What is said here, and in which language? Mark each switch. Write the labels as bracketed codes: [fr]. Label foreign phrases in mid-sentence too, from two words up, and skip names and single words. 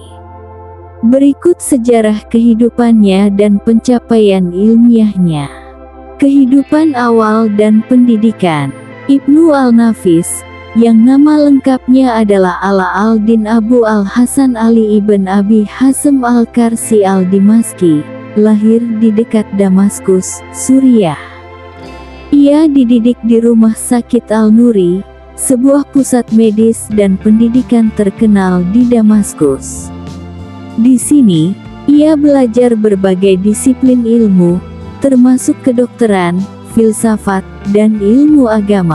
[id] Berikut sejarah kehidupannya dan pencapaian ilmiahnya. Kehidupan awal dan pendidikan. Ibnu al-Nafis, yang nama lengkapnya adalah Ala al-Din Abu al-Hasan Ali ibn Abi Hasim al-Karsi al-Dimaski, lahir di dekat Damaskus, Suriah. Ia dididik di Rumah Sakit Al-Nuri, sebuah pusat medis dan pendidikan terkenal di Damaskus. Di sini, ia belajar berbagai disiplin ilmu, termasuk kedokteran, filsafat, dan ilmu agama.